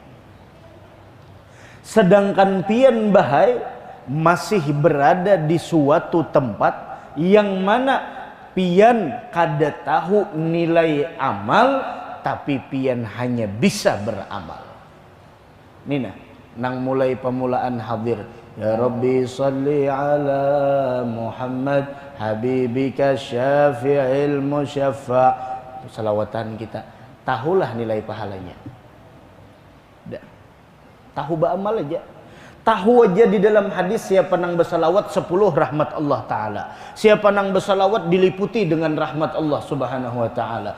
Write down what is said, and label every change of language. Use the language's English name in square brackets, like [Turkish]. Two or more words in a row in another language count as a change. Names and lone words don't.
[Banjar] Sedangkan pian bahai masih berada di suatu tempat yang mana pian kada tahu nilai amal, tapi pian hanya bisa beramal. Nina nang mulai pemulaan hadir, [Arabic] يا رب صل على محمد حبيبك شافع المشفع. [Banjar] Salawatan kita, tahulah nilai pahalanya. Tahu beramal aja. [Indonesian] Tahu aja di dalam hadis siapa nang bersalawat 10 rahmat Allah Ta'ala. Siapa nang bersalawat diliputi dengan rahmat Allah [Arabic] سبحانه وتعالى.